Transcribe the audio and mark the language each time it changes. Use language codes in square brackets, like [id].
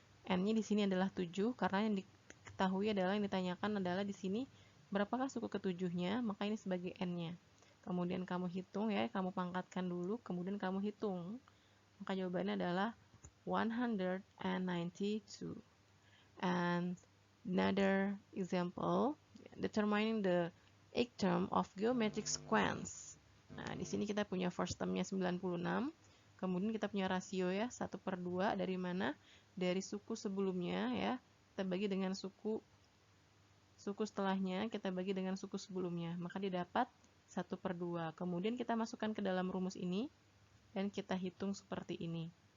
[id] N-nya di sini adalah 7 karena yang diketahui adalah yang ditanyakan adalah di sini berapakah suku ketujuhnya, maka ini sebagai N-nya. Kemudian kamu hitung ya, kamu pangkatkan dulu, kemudian kamu hitung. Maka jawabannya adalah 192. [en] And another example, determining the eighth term of geometric sequence. [id] Nah, di sini kita punya first termnya 96. Kemudian kita punya rasio ya, 1/2 dari mana? Dari suku sebelumnya ya. Kita bagi dengan suku setelahnya, kita bagi dengan suku sebelumnya. Maka didapat 1/2. Kemudian kita masukkan ke dalam rumus ini dan kita hitung seperti ini.